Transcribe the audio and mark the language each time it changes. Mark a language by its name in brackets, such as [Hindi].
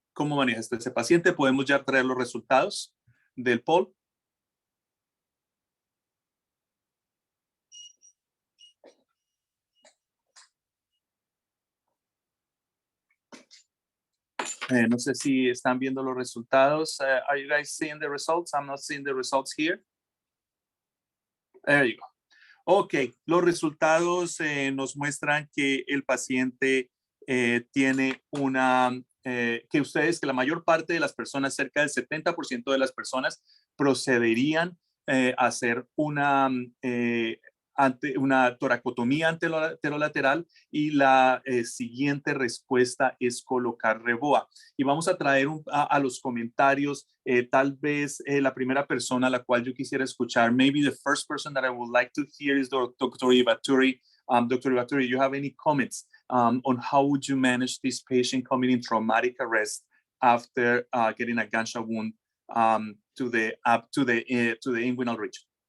[Spanish] ¿Cómo maneja ese paciente? Podemos ya traer los resultados del poll. No sé si están viendo los resultados. [English] Are you guys seeing the results? I'm not seeing the results here. There you go. [Spanish] Ok, los resultados nos muestran que el paciente tiene que la mayor parte de las personas, cerca del 70% de las personas, procederían a hacer una toracotomía anterolateral y la siguiente respuesta es colocar REVOA. Y vamos a traer a los comentarios tal vez la primera persona a la cual yo quisiera escuchar. [English] Maybe the first person that I would like to hear is Dr. Ivaturi. Dr. Ivaturi, you have any comments on how would you manage this patient coming in traumatic arrest after getting a gunshot wound to the inguinal region?